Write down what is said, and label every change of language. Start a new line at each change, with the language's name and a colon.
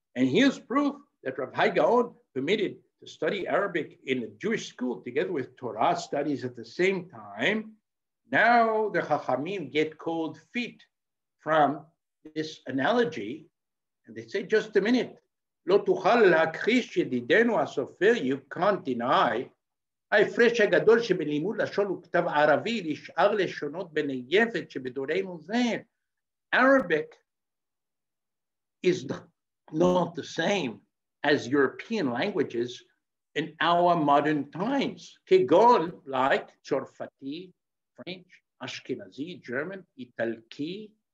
English: And here's proof that Rav Hai Gaon permitted to study Arabic in a Jewish school together with Torah studies at the same time. Now the Chachamim get cold feet from this analogy. And they say, just a minute.
Hebrew: Lo tuchal להכחיש ידידנו הסופר,
English: you can't deny.
Hebrew: ההפרש הגדול שבלימוד לשון וכתב ערבי לשאר לשונות בנייפת שבדורנו זה.
English: Arabic is not the same as European languages in our modern times. כגון, like Tsarfati, French, Ashkenazi, German, Italki.